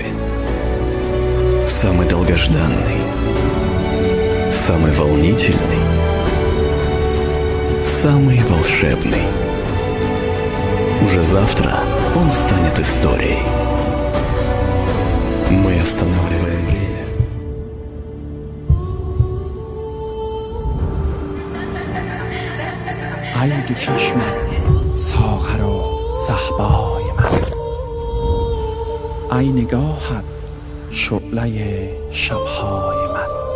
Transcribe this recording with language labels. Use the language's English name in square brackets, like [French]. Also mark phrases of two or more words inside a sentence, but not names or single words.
[Russian] Самый долгожданный, самый волнительный, самый волшебный. Уже завтра он станет историей. Мы останавливаем время. [Persian] ای دو چشمت ساغر و صهبای من، ای نگاهت شعله شبهای من.